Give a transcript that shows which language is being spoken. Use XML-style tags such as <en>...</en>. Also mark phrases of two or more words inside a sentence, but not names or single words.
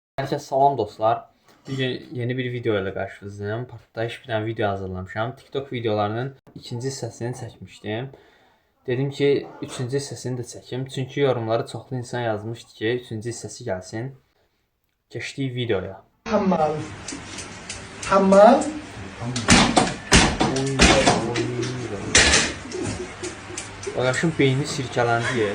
<az>Herkese salam dostlar.</az> <tr>Bugün yeni bir video ile karşınızdayım.</tr> <az>Partlayış bir tane video hazırlamışam. TikTok videolarının ikinci hissəsini çəkmişdim. Dedim ki, üçüncü hissəsini də çəkim. Çünki yorumları çoxlu insan yazmışdı ki, üçüncü hissəsi gəlsin. Keçdik videoya. Hammal. Hammal. Qardaşım beyni sirkələndi ya.</az>